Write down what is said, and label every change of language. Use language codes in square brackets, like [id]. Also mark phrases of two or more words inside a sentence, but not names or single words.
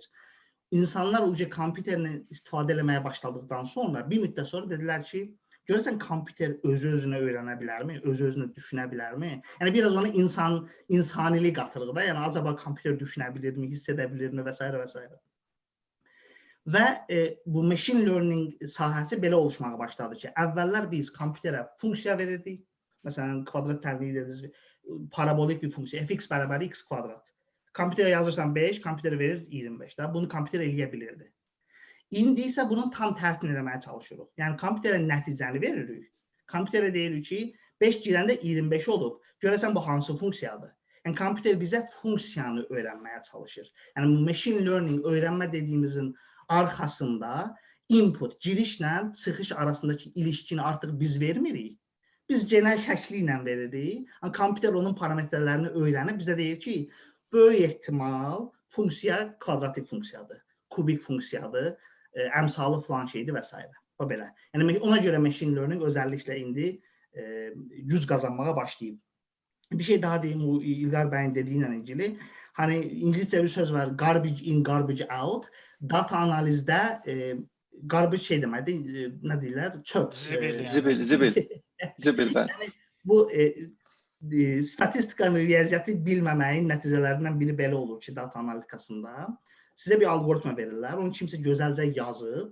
[az] İnsanlar kompüterlə istifadə eləməyə başladıqdan sonra, bir müddət sonra dedilər ki, görürsən, kompüter özü-özünə öyrənə bilərmi, özü-özünə düşünə bilərmi? Yəni, biraz ona insanilik qatırıq da, yəni, acaba kompüter düşünə bilirmi, hiss edə bilirmi və s. və s. Və bu [en] machine learning [az] sahəsi belə oluşmağa başladı ki, əvvəllər biz kompüterə funksiya verirdik, məsələn, kvadrat tənliyi dediniz, parabolik bir funksiya, fx bərabər x kvadrat. Kompüterə yazırsan 5, kompüter verir 25. Bunu kompüter eləyə bilirdi. İndi isə bunun tam tərsini eləməyə çalışırıq. Yəni, kompüterə nəticəni veririk. Kompüterə deyirik ki, 5 girəndə 25 olub. Görəsən bu hansı funksiyadır? Yəni kompüter bizə funksiyanı öyrənməyə çalışır. Yəni [en] machine learning [az] öyrənmə dediyimizin arxasında input, girişlə çıxış arasındakı ilişkini artıq biz vermirik. Biz genel şəkli ilə veririk. Kompüter onun parametrələrini öyrənib bizə deyir ki, böyük ehtimal funksiya kvadratik funksiyadır, kubik funksiyadır, əmsalı falan şeydir və s. O belə. Yəni ona görə [en] machine learning [az] özəlliklə indi güc qazanmağa başlayıb. Bir şey daha deyim, bu İlqar bəyin dediyi ilə ilgili. Hani İngilizcə bir söz var, [en] garbage in, garbage out. [az] Data analizdə garbage şey deməkdir, nə deyirlər? Çöp. Zibil. Yəni bu statistikanın, riyaziyyatı bilməməyin nəticələrindən biri belə olur ki, data analitikasında. Sizə bir algoritma verirlər, onu kimsə gözəlcə yazıb.